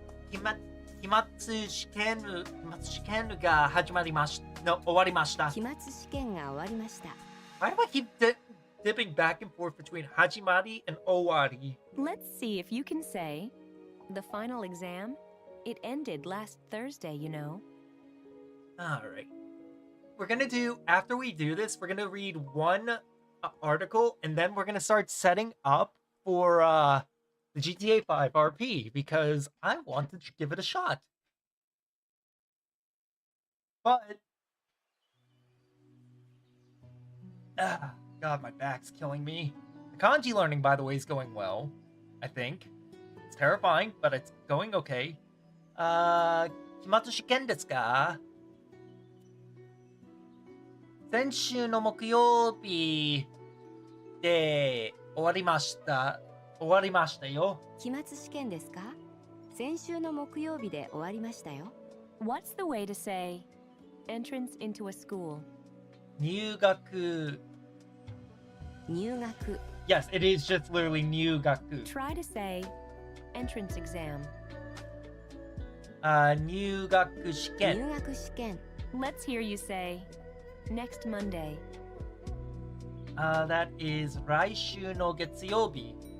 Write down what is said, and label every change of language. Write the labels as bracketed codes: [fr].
[ja] 期末試験が始まりました。終わりました。期末試験が終わりました。 [en] Why do I keep dipping back and forth between hajimari and owari? Let's see if you can say, the final exam, it ended last Thursday, you know. Alright. After we do this, we're gonna read one article, and then we're gonna start setting up for the GTA 5 RP, because I wanted to give it a shot. But... God, my back's killing me. The kanji learning, by the way, is going well, I think. It's terrifying, but it's going okay. [ja] 期末試験ですか？先週の木曜日で終わりましたよ。期末試験ですか？先週の木曜日で終わりましたよ。 [en] What's the way to say entrance into a school? [ja] 入学。 [en] Yes, it is just literally 入学。 Try to say entrance exam. [ja] 入学試験。 [en] Let's hear you say next Monday. That is [ja] 来週の月曜日。